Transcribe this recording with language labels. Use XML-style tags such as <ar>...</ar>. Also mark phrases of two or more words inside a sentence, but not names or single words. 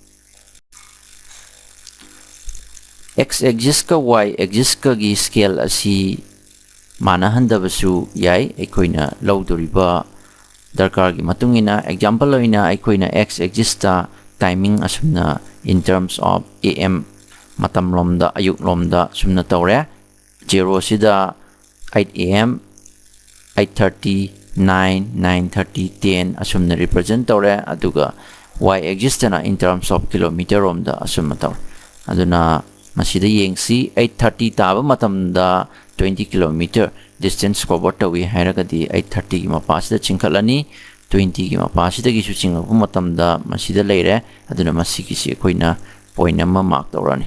<en>X axis</en> <mni>ka</mni> <en>y axis</en> <mni>ka gi scale asi manahandabasu yai aikoina lawdoriba darkar gi matungina. Example oina aikoina x axis ta timing asumna</mni> <en>in terms of am</en> <mni>matam lomda ayuk lomda sumna tawre 0 sida 8 am 8:30 9 9:30 10 asumna represent tawre. Aduga</mni> <en>y axis</en> <mni>na</mni> <en>in terms of kilometer</en> <mni>lomda asumna tawre. Aduna masida yengsi 8:30 taba matamda</mni> <en>20 kilometer distance cover</en> <mni>tawi hairagadi 8:30 gi mapasida chingkhalani 20 gi mapasida gi su chingapu matamda masida leire. Aduna masigi si koina point amma mark tawrani.</mni>